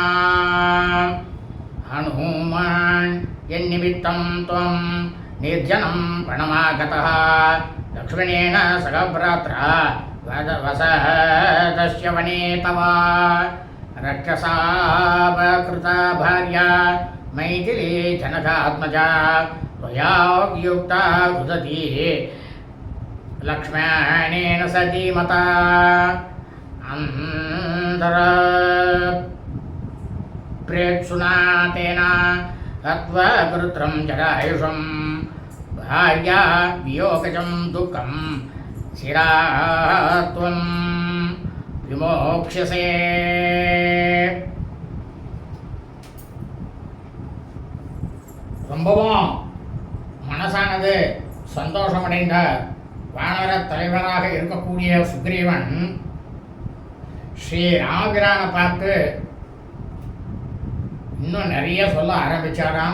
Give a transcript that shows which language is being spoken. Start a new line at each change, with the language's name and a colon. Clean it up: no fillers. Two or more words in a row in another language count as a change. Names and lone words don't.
Sanskrit: हनुमान् यन्निमित्तं त्वं निर्जनं वनमागतः लक्ष्मणेन सहभ्रात्रा वसतस्य वने तव रक्षसापहृता भार्या मैथिली जनकात्मजा त्वया युक्ता रुदती लक्ष्मणेन सतीमता अंधर प्रेत्सुना तेन हत्वा गुरुत्रं जरायुषं भार्या वियोगजं दुःखं शिरा त्वं विमोक्ष्यसे.
Tamil: ரொம்பவும் மனசானது சந்தோஷமடைந்த வானர தலைவராக இருக்கக்கூடிய சுக்ரீவன் ஸ்ரீ ராமபிரானை பார்த்து இன்னும் நிறைய சொல்ல ஆரம்பித்தாராம்.